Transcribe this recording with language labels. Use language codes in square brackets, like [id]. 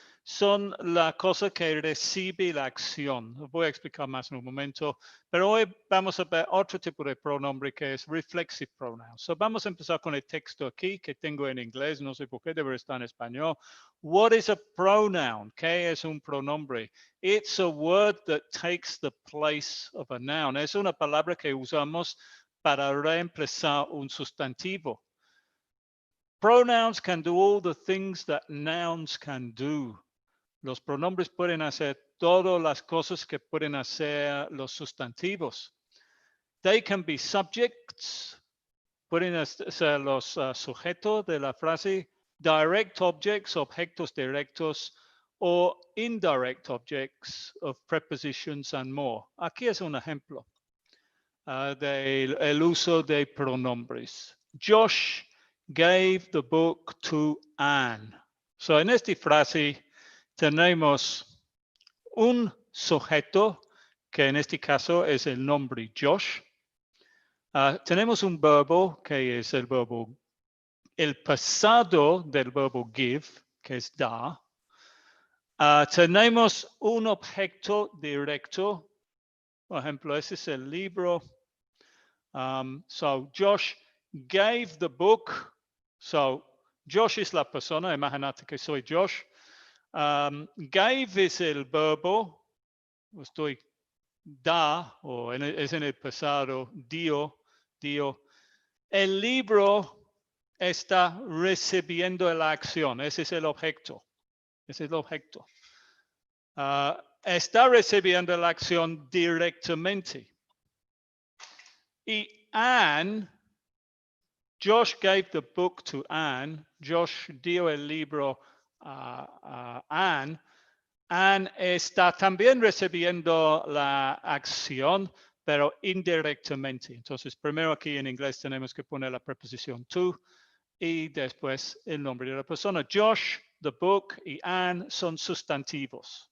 [es] Son la cosa que recibe la acción. Lo voy a explicar más en un momento. Pero hoy vamos a ver otro tipo de pronombre que es [en] reflexive pronouns. [es] So vamos a empezar con el texto aquí que tengo en inglés. No sé por qué debe estar en español. [en] What is a pronoun? [es] ¿Qué es un pronombre? [en] It's a word that takes the place of a noun. [es] Es una palabra que usamos para reemplazar un sustantivo. [en] Pronouns can do all the things that nouns can do. [es] Los pronombres pueden hacer todas las cosas que pueden hacer los sustantivos. [en] They can be subjects, [es] pueden ser los sujetos de la frase, [en] direct objects, [es] objetos directos, [en] o indirect objects of prepositions and more. [es] Aquí es un ejemplo del uso de pronombres. [en] Josh gave the book to Anne. [es] So, en esta frase tenemos un sujeto, que en este caso es el nombre Josh. Tenemos un verbo, que es el pasado del verbo give, que es dar. Tenemos un objeto directo. Por ejemplo, ese es el libro. [en] So Josh gave the book. [es] So Josh es la persona, imagínate que soy Josh. Gave es el verbo, estoy da, o es en el pasado, dio. El libro está recibiendo la acción, ese es el objeto. Ese es el objeto. Está recibiendo la acción directamente. [en] Y Anne, Josh gave the book to Anne. [es] Josh dio el libro a Anne. Anne está también recibiendo la acción, pero indirectamente. Entonces, primero aquí en inglés tenemos que poner la preposición to y después el nombre de la persona. Josh, [en] the book [es] y Anne son sustantivos.